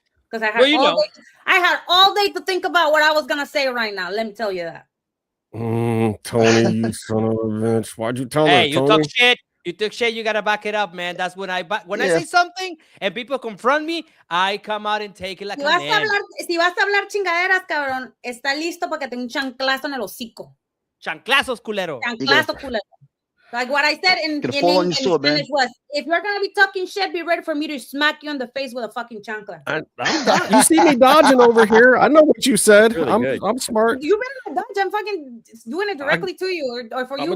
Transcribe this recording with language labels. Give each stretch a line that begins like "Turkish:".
English: Because I had all day to think about what I was gonna say right now. Let me tell you that. Tony, you son of a bitch! Why'd you tell Hey, her? You talk shit. You took shit. You gotta back it up, man. That's when I say something and people confront me, I come out and take it like a man.
Spanish: Si vas a hablar chingaderas, cabrón, está listo para que te un chanclazo en el hocico. Chanclazos, culero. Chanclazo, culero.
English: Like what I said in Spanish was, if you're gonna be talking shit, be ready for me to smack you in the face with a fucking chancla. You see me dodging over here. I know what you said. Really I'm smart. You've been dodge. I'm fucking doing it directly to you, or for you.